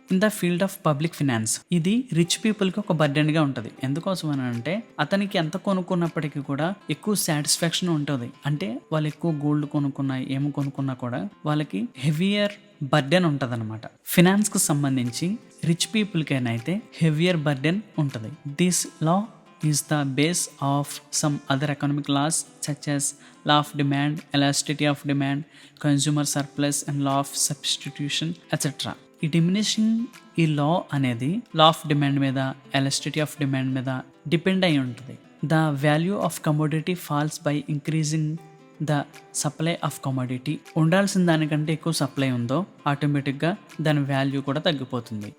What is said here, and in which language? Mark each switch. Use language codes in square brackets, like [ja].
[en] in the field of public finance [te] ఇది rich పీపుల్కి ఒక బర్డెన్గా ఉంటుంది. ఎందుకోసం అని అంటే అతనికి ఎంత కొనుక్కున్నప్పటికీ కూడా ఎక్కువ సాటిస్ఫాక్షన్ ఉంటుంది. అంటే వాళ్ళు ఎక్కువ గోల్డ్ కొనుక్కున్నా ఏమి కొనుక్కున్నా కూడా వాళ్ళకి హెవియర్ బర్డెన్ ఉంటుంది అనమాట. ఫినాన్స్కి సంబంధించి రిచ్ పీపుల్కైనా అయితే హెవియర్ బర్డెన్ ఉంటుంది. [en] This law is the base of some other economic laws such as law of demand, elasticity of demand, consumer surplus and law of substitution etc. [te] ఈ డిమినిషింగ్ ఈ లా అనేది law of demand మీద elasticity of demand మీద depend అయి ఉంటుంది. [en] The value of commodity falls by increasing the supply of commodity. [te] ఉండాల్సిన దానికంటే ఎక్కువ సప్లై ఉందో ఆటోమేటిక్గా దాని వాల్యూ కూడా తగ్గిపోతుంది.